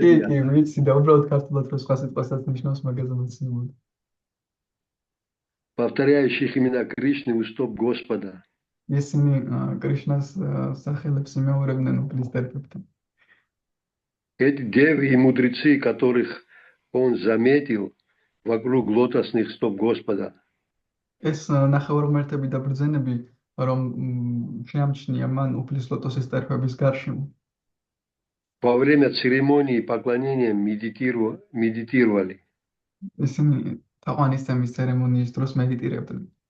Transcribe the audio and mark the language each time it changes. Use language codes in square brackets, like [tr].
[ka] კი, ვიცი და უბრალოდ ქართულად რო სხვა სიტყვასაც ნიშნავს, მაგაზე მოცნებოდი. [ru] Повторяющих имена Кришны у стоп Господа. [ka] ისინი კრიშნას სახელებს იმეორებდნენ უფლის ტერფებთან. [ru] Эти девы и мудрецы, которых он заметил вокруг лотосных стоп Господа. [ka] ეს ნახევარ ღმერთები და ბრძენები, რომ შეამჩნია მან უფლის ლოტოსის ტერფების გარშემო. [ru] Во время церемонии поклонения медитировали. [ka] ისინი თაყვანისცემის церемонიის დროს [ru] медитировали.